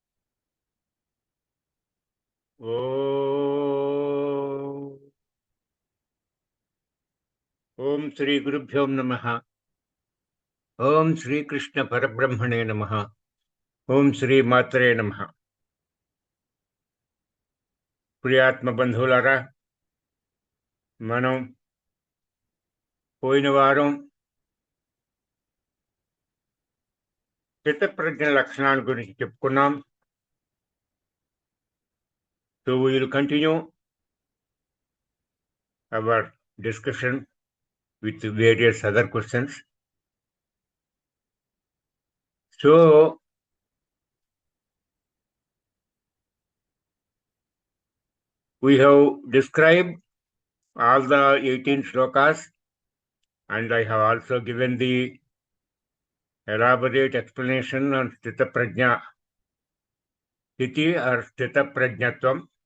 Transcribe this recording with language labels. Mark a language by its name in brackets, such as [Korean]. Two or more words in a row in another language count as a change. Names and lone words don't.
[Sanskrit] Om. ॐ श्री गुरुभ्यो नमः. ॐ श्री कृष्ण परब्रह्मणे नमः. ॐ श्री मात्रे नमः. [Telugu] ప్రియాత్మ బంధువులారా, మనం పోయిన వారం చిత్తప్రజ్ఞ లక్షణాల గురించి చెప్పుకున్నాం. [English] So we will continue our discussion with various other questions. So we have described all the 18 shlokas, and I have also given the elaborate explanation on [Sanskrit] स्थित प्रज्ञ स्थिति [English] or [Sanskrit] स्थित प्रज्ञत्वम्.